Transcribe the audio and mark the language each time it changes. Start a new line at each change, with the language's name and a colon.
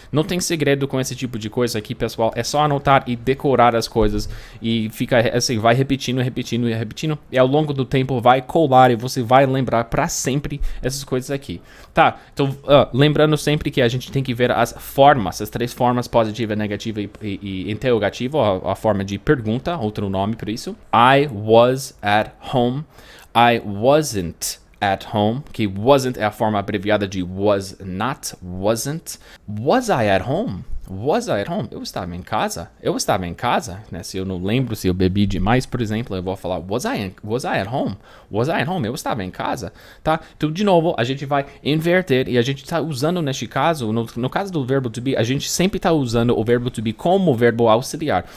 Portuguese: Não tem segredo com esse tipo de coisa aqui, pessoal, é só anotar e decorar as coisas e fica assim, vai repetindo e ao longo do tempo vai colar e você vai lembrar para sempre essas coisas aqui. Tá, então lembrando sempre que a gente tem que ver as formas, as 3 formas, positiva, negativa e interrogativa, a forma de pergunta, outro nome para isso.
English: I was at home. I wasn't at home,
Portuguese: que wasn't é a forma abreviada de was not, wasn't.
English: Was I at home? Was I at home?
Portuguese: Eu estava em casa? Né? Se eu não lembro, se eu bebi demais, por exemplo, eu vou falar
English: was I at home? Was I at home?
Portuguese: Eu estava em casa, tá? Então, de novo, a gente vai inverter e a gente está usando neste caso, no caso do verbo to be, a gente sempre está usando o verbo to be como verbo auxiliar.